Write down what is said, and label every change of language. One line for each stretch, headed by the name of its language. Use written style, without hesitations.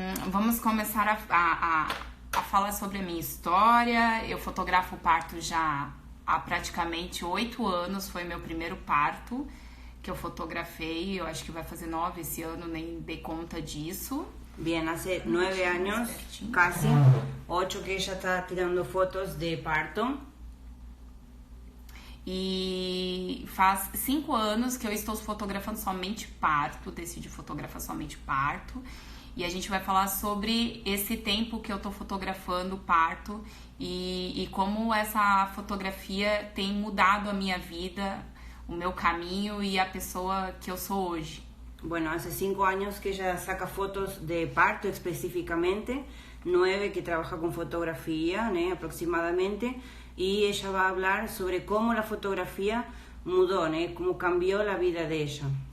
Portuguese: Vamos começar a falar sobre a minha história. Eu fotografo parto já há praticamente 8 anos. Foi meu primeiro parto que eu fotografei. Eu acho que vai fazer 9 esse ano, nem dei conta disso.
Spanish: Bien, hace 9 años, casi 8 que ella está tirando fotos de parto.
Portuguese: E faz 5 anos que eu estou fotografando somente parto, decidi fotografar somente parto. E a gente vai falar sobre esse tempo que eu tô fotografando parto e como essa fotografia tem mudado a minha vida, o meu caminho e a pessoa que eu sou hoje.
Spanish: Bueno, hace 5 años que ella saca fotos de parto específicamente, 9 que trabaja con fotografía, ¿no? Aproximadamente, y ella va a hablar sobre cómo la fotografía mudó, ¿no? Cómo cambió la vida de ella.